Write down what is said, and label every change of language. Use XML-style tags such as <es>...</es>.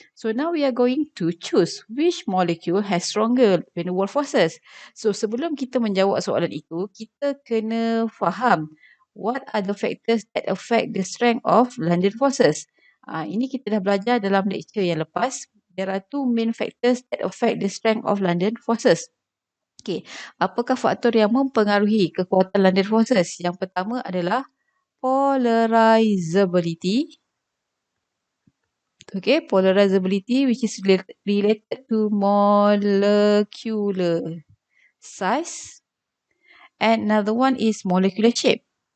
<en>So now we are going to choose which molecule has stronger van der Waals forces.</en> <ms>So sebelum kita menjawab soalan itu, kita kena faham</ms> <en>what are the factors that affect the strength of London forces.</en> <ms>Ini kita dah belajar dalam lecture yang lepas.</ms> <en>There are two main factors that affect the strength of London forces.</en> <ms>Okay, apakah faktor yang mempengaruhi kekuatan London forces? Yang pertama adalah polarizability.</ms> <en>Okay, polarizability which is related to molecular size. And another one is molecular shape.</en>